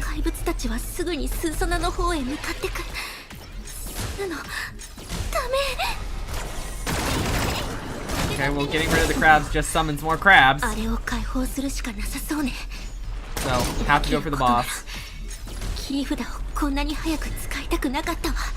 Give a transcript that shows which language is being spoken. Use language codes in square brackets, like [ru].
[ja] 怪物たちはすぐにスーサナの方へ向かってくる。そんなのダメ。 [en] Okay, well, getting rid of the crabs just summons more crabs. [ja] あれを解放するしかなさそうね。 [en] So, have to go for the boss. [ja] 切り札をこんなに早く使いたくなかったわ。